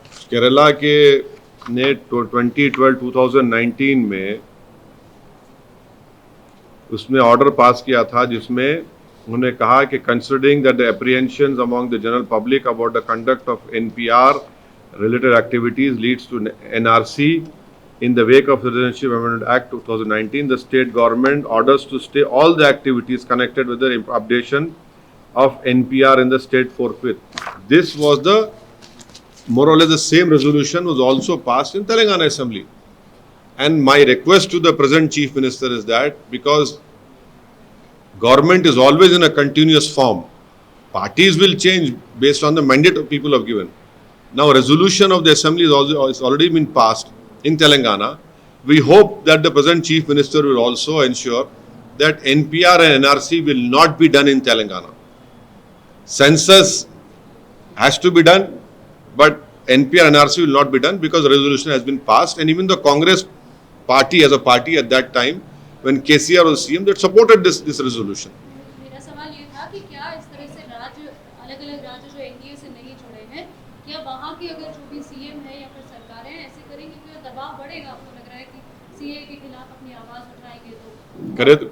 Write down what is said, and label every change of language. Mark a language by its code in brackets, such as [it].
[hi] केरला के ने 2019 में उसने ऑर्डर पास किया था जिसमें उन्होंने कहा कि [en] Considering that the apprehensions among the general public about the conduct of NPR related activities leads to NRC. In the wake of Citizenship Amendment Act 2019, the state government orders to stay all the activities connected with the updation of NPR in the state forthwith. This was the more or less the same resolution was also passed in Telangana Assembly. And my request to the present Chief Minister is that, because government is always in a continuous form, parties will change based on the mandate of people have given. Now, a resolution of the Assembly is already been passed in Telangana. We hope that the present Chief Minister will also ensure that NPR and NRC will not be done in Telangana. Census has to be done, but NPR and NRC will not be done because the resolution has been passed. And even the Congress party as a party at that time, when KCR was CM, that supported this resolution. [hi] मेरा सवाल ये था कि क्या इस तरह से राज्य, अलग-अलग राज्य जो NDA से नहीं जुड़े हैं, क्या वहाँ के अगर जो भी CM है या फिर सरकारें ऐसे करेंगे, क्या दबाव बढ़ेगा? आपको लग रहा है कि CA के खिलाफ अपनी आवाज़ उठाएंगे तो?